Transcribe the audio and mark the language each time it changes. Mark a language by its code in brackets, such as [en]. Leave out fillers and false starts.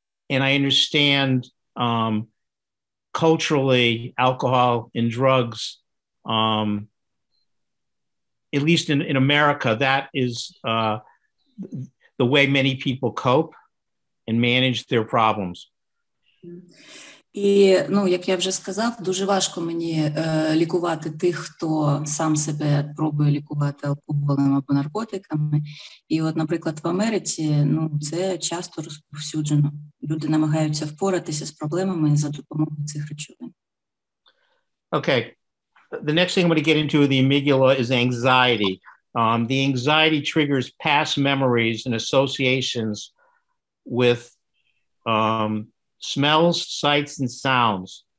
[en] And I understand culturally alcohol and drugs, at least in America, that is the way many people cope and manage their problems. [uk] І, як я вже сказав, дуже важко мені лікувати тих, хто сам себе пробує лікувати алкоголем або наркотиками. І от, наприклад, в Америці, це часто розповсюджено. Люди намагаються впоратися з проблемами за допомогою цих речовин. [en] Okay. The next thing I'm going to get into the amygdala is anxiety. The anxiety triggers past memories and associations with smells, sights, and sounds.